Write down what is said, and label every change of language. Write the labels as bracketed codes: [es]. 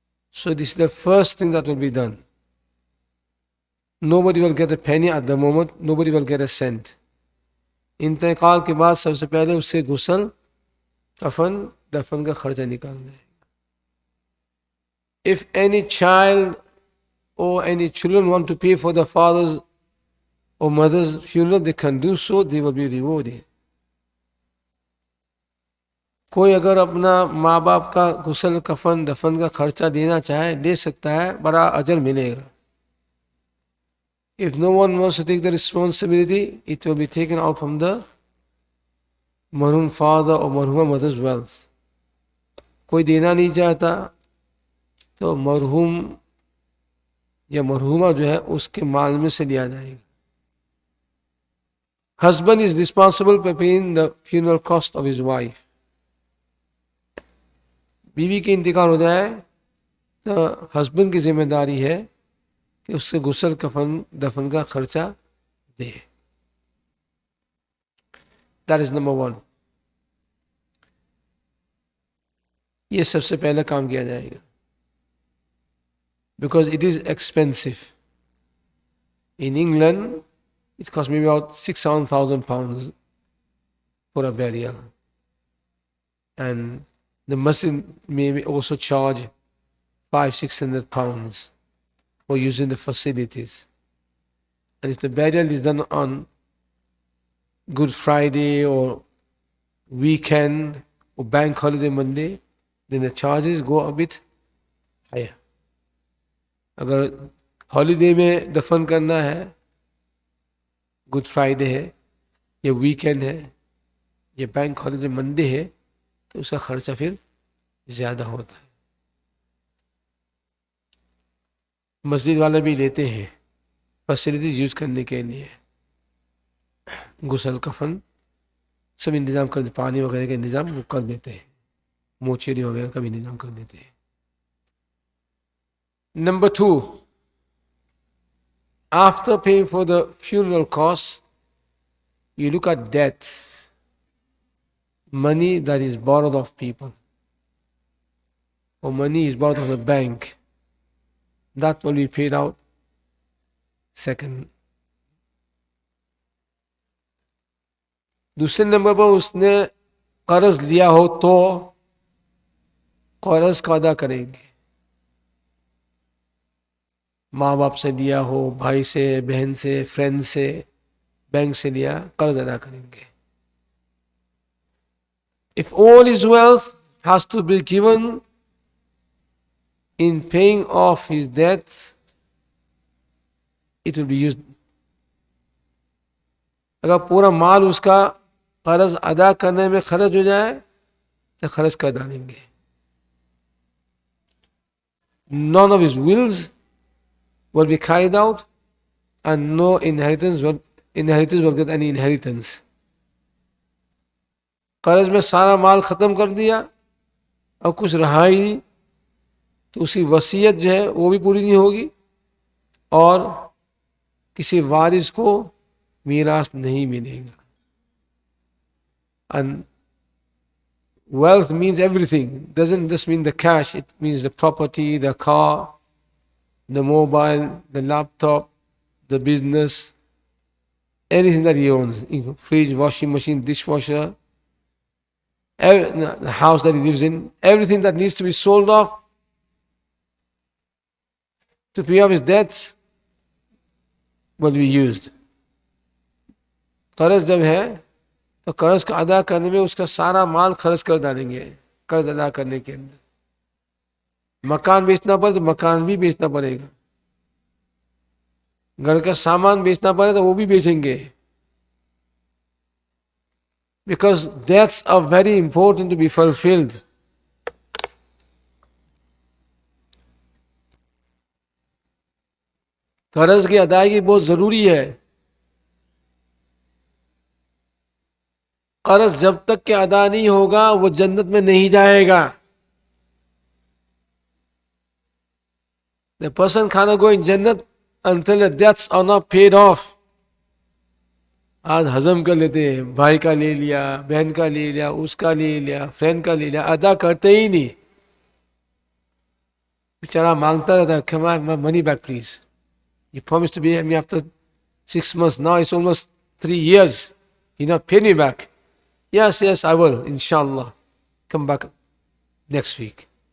[en] So this is the first thing that will be done. Nobody will get a penny at the moment, nobody will get a cent. [ur] انتقال کے بعد سب سے پہلے اس سے غسل کفن دفن کا خرچہ نکالا جائے گا. [en] If any child or any children want to pay for the father's or mother's funeral, they can do so, they will be rewarded. [ur] کوئی اگر اپنا ماں باپ کا غسل کفن دفن کا خرچہ دینا چاہے لے سکتا ہے, بڑا اجر ملے گا. [en] If no one wants to take the responsibility, it will be taken out from the marhum father or marhuma mother's wealth. [ur] کوئی دینا نہیں چاہتا تو مرحوم یا مرحومہ جو ہے اس کے مال میں سے لیا جائے گا. [en] Husband is responsible for paying the funeral cost of his wife. [ur] بیوی کے انتقال ہو جائے تو ہسبینڈ کی ذمہ داری ہے کہ اس سے غسل کفن دفن کا خرچہ دے. [en] That is number one. [ur] یہ سب سے پہلے کام کیا جائے گا. [en] Because it is expensive. In England, it costs maybe about £6,000 for a burial. And the masjid may also charge £500-600 for using the facilities. And if the burial is done on Good Friday or weekend or bank holiday Monday, then the charges go a bit higher. [ur] اگر holiday میں دفن کرنا ہے, good Friday ہے یا weekend ہے یا bank holiday Monday ہے, تو اس کا خرچہ پھر زیادہ ہوتا ہے. مسجد والے بھی لیتے ہیں فیسلٹیز یوز کرنے کے لیے, غسل کفن سب انتظام کر دیتے, پانی وغیرہ کا انتظام وہ کر دیتے ہیں, موچیری وغیرہ کا بھی انتظام کر دیتے ہیں. [en] Number 2, after paying for the funeral costs, you look at debt, money that is borrowed of people, or money is borrowed of the bank, that will be paid out second. [ur] دوسرے نمبر پر اس نے قرض لیا ہو تو قرض کا ادا کریں گے. ماں باپ سے لیا ہو, بھائی سے, بہن سے, فرینڈ سے, بینک سے لیا, قرض ادا کریں گے. [en] If all his wealth has to be given in paying off his debts, it will be used. [ur] اگر پورا مال اس کا قرض ادا کرنے میں خرچ ہو جائے تو خرچ کر ڈالیں گے. [en] None of his wills will be carried out and no inheritance will get any inheritance. [ur] قرض میں سارا مال ختم کر دیا اور کچھ رہا ہی نہیں تو اس کی وصیت جو ہے وہ بھی پوری نہیں ہوگی اور کسی وارث کو میراث نہیں ملے گا. [en] And wealth means everything. It doesn't just mean the cash. It means the property, the car, the mobile, the laptop, the business, anything that he owns. Fridge, washing machine, dishwasher, the house that he lives in, everything that needs to be sold off to pay off his debts will be used. [ur] قرض جب ہے تو قرض کا ادا کرنے میں اس کا سارا مال خرچ کر ڈالیں گے قرض ادا کرنے کے اندر. مکان بیچنا پڑے تو مکان بھی بیچنا پڑے گا, گھر کا سامان بیچنا پڑے تو وہ بھی بیچیں گے. [en] Because debts are very important to be fulfilled. [ur] قرض کی ادائیگی بہت ضروری ہے. قرض جب تک کہ ادا نہیں ہوگا وہ جنت میں نہیں جائے گا. [en] The person cannot go in Jannat until the debts are not paid off. [ur] آج ہضم کر لیتے ہیں, بھائی کا لے لیا, بہن کا لے لیا, اس کا لے لیا, فرینڈ کا لے لیا, ادا کرتے ہی نہیں. بیچارہ مانگتا رہتا ہے, [en] come on, my money back please. You promised to pay me after 6 months. Now it's almost 3 years. You not paid me back. Yes, I will, inshallah. Come back next week.